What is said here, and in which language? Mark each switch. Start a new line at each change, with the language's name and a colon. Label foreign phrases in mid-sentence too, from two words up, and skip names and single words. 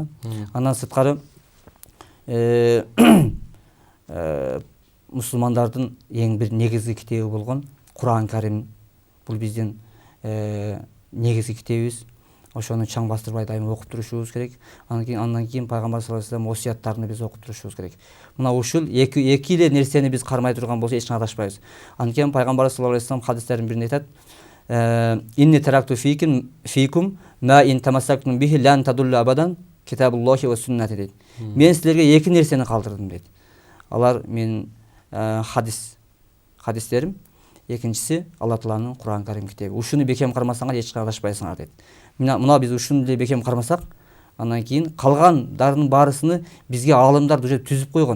Kyrgyz: Андан сырткары мусулмандардын эң бир негизги китеби болгон Куран Карим, бул биздин негизги китебибиз. Ошону чаң бастырбай дайыма окуп турушубуз керек. Андан кийин пайгамбар
Arabic: صلى الله عليه وسلم
Kyrgyz: осуяттарын биз окуп турушубуз керек. Мына ушул эки эле нерсени биз кармай турган болсо эч кандай адашпайбыз. Анткени пайгамбар
Arabic: صلى الله عليه وسلم
Kyrgyz: хадистерин биринде айтат:
Arabic: "إني تركت فيكم ما إن تمسكتم به لن تضلوا أبدا كتاب الله وسنتي" дейт.
Kyrgyz: Мен силерге эки нерсени калтырдым дейт. Алар менин хадистерим, экинчиси Алла Тааланын Куран Карим китеби. Ушуну бекем кармасаңар эч кандай адашпайсыңар дейт. Мына биз ушуну деле бекем кармасак, андан кийин калгандарынын баарысыны бизге аалымдар уже түзүп койгон.